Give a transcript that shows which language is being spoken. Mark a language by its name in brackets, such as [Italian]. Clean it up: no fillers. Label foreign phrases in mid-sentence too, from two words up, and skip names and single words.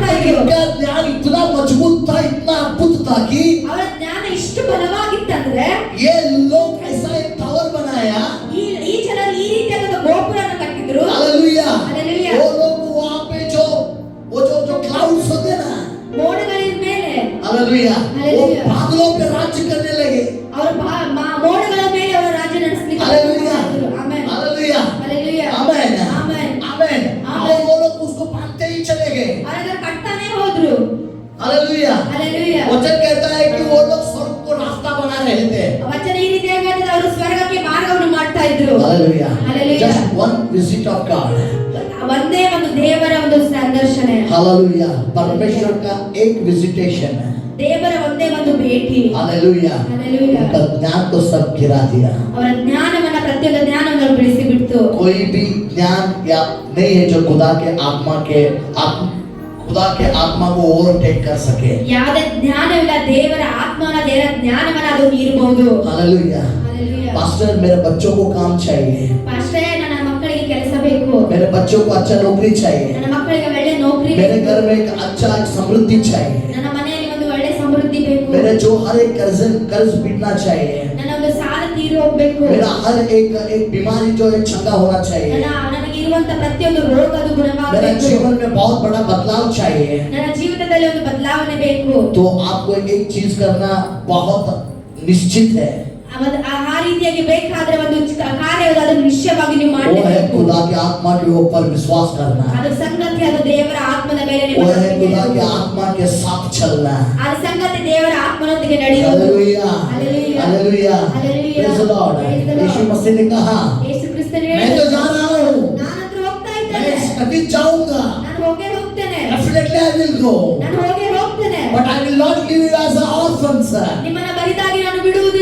[Hindi] लेकिन [Kannada] ಇದ್ರು. [Hindi] इनका ज्ञान इतना मजबूत था, इतना अद्भुत था कि [Kannada] ಅವರ ಜ್ಞಾನ ಇಷ್ಟು ಬಲವಾಗಿತ್ತಂದ್ರೆ [Hindi] ये लोग ऐसा एक टावर बनाया। [Kannada] ಈ ಜನರು ಈ ರೀತಿಯಾದ ಗೋಪುರವನ್ನು ಕಟ್ಟಿದ್ರು. [Hindi] हालेलुया। हालेलुया। वो लोग वहाँ पे जो क्लाउड्स होते ना, [Kannada] ಮೋಡಗಳ ಮೇಲೆ [Hindi] हालेलुया, वो हालेलुया। बादलों पे राज्य करने लगे। [Kannada] ಅವರು ಮೋಡಗಳ ಮೇಲೆ ಅವರು ರಾಜ್ಯ ನಡೆಸಲಿಕ್ಕೆ [Hindi] हालेलुया। [Kannada] ಆಮೆನ್. [Hindi] हालेलुया। [Kannada] ಹಾಲೆಲೂಯಾ. [Hindi] आमेन। [Kannada] ಆಮೆನ್. [Hindi] आमेन। आमेन। और वो लोग उसको बांधते ही चले गए। [Kannada] ಅವರ ಕಟ್ತಾನೆ ಹೋದ್ರು. [Hindi] हालेलुया। हालेलुया। वचन कहता है कि वो लोग स्वर्ग को रास्ता बना रहे थे। [Kannada] ವಚನ ಈ ರೀತಿಯಾಗಿ ಹೇಳ್ತದೆ, ಅವರು ಸ್ವರ್ಗಕ್ಕೆ ಮಾರ್ಗವನ್ನು ಮಾಡ್ತಾ ಇದ್ರು. [Hindi] हालेलुया। हालेलुया। [English] Just one visit of God। [Kannada] ಒಂದೇ ಒಂದು ದೇವರ ಒಂದು ಸಂದರ್ಶನ. [Hindi] हालेलुया। परमेश्वर का एक विजिटेशन है। [Kannada] ದೇವರ ಒಂದೇ ಒಂದು ಭೇಟಿ. [Hindi] हालेलुया। हालेलुया। उनका ज्ञान को सब गिरा दिया। [Kannada] ಅವರ ಜ್ಞಾನವನ್ನ ಪ್ರತಿಯೊಂದು ಜ್ಞಾನವನ್ನು ಬಿಡಿಸಿ ಬಿಡ್ತು. [Hindi] कोई भी ज्ञान या नहीं है जो खुदा के आत्मा को ओवरटेक कर सके। [Kannada] ಯಾವುದೇ ಜ್ಞಾನವಿಲ್ಲ, ದೇವರ ಆತ್ಮನ ದೇವರ ಜ್ಞಾನವನ್ನ ಅದು ಮೀರಬಹುದು. [Hindi] हालेलुया। हालेलुया। पास्टर, मेरे बच्चों को काम चाहिए, [Kannada] ಪಾಸ್ಟರ್, ನನ್ನ ಮಕ್ಕಳಿಗೆ ಕೆಲಸ ಬೇಕು, [Hindi] मेरे बच्चों को अच्छा नौकरी चाहिए, [Kannada] ನನ್ನ ಮಕ್ಕಳಿಗೆ ಒಳ್ಳೆ ನೌಕರಿ [Hindi] मेरे [Kannada] ಬೇಕು, [Hindi] घर में एक अच्छा समृद्धि चाहिए, [Kannada] ನನ್ನ ಮನೆಯಲ್ಲಿ ಒಂದು ಒಳ್ಳೆ ಸಮೃದ್ಧಿ ಬೇಕು, [Hindi] मेरे जो हर एक कर्ज बीतना चाहिए, [Kannada] ನನ್ನ ಒಂದು ಸಾಲ ತೀರಿ ಹೋಗ್ಬೇಕು, [Hindi] मेरा हर एक बीमारी जो है चंगा होना चाहिए, [Kannada] ನನಗೆ ಇರುವಂತ ಪ್ರತಿಯೊಂದು ರೋಗ ಅದು [Hindi] मेरा [Kannada] ಗುಣವಾಗಬೇಕು, [Hindi] जीवन में बहुत बड़ा बदलाव चाहिए। [Kannada] ನನ್ನ ಜೀವಿತದಲ್ಲಿ ಜೀವಿತದಲ್ಲಿ ಒಂದು ಬದಲಾವಣೆ ಬೇಕು. [Hindi] तो आपको एक चीज करना बहुत निश्चित है, [Kannada] ಆ ರೀತಿಯಾಗಿ ಬೇಕಾದ್ರೆ ಒಂದು ಕಾರ್ಯ ಅದನ್ನು ನಿಶ್ಚಯವಾಗಿ ನೀವು [Hindi] वो है [Kannada] ಮಾಡಬೇಕು. [Hindi] खुदा की आत्मा के ऊपर विश्वास करना, [Kannada] ಅದು ಸಂಗತಿ ಅದು ದೇವರ ಆತ್ಮನ ಮೇಲೆ ನಿಮ್ಮ [Hindi] वो है [Kannada] ನಂಬಿಕೆ [Hindi] खुदा की [Kannada] ಇಡುವುದು. [Hindi] आत्मा के साथ चलना. [Kannada] ಆ ಸಂಗತಿ ದೇವರ ಆತ್ಮನೊಂದಿಗೆ ನಡೆಯುವುದು. [Hindi] हालेलुया, हालेलुया, हालेलुया, हालेलुया, [English] praise the Lord. praise the Lord. [Hindi] यीशु मसीह ने कहा, [Kannada] ಯೇಸು ಕ್ರಿಸ್ತನು [Hindi] मैं तो जा रहा हूँ, [Kannada] ನಾನಂತೂ ಹೋಗ್ತಾ [Hindi] मैं [Kannada] ಇದ್ದೇನೆ, [Hindi] कभी जाऊंगा, [Kannada] ನಾನು ಹೋಗೇ ಹೋಗ್ತೇನೆ, [English] definitely I will go, [Kannada] ನಾನು ಹೋಗೇ ಹೋಗ್ತೇನೆ, [English] but I will not leave you as an orphan, sir. [Kannada] ನಿಮ್ಮನ್ನ ಬರಿದಾಗಿ ನಾನು ಬಿಡುವುದಿಲ್ಲ,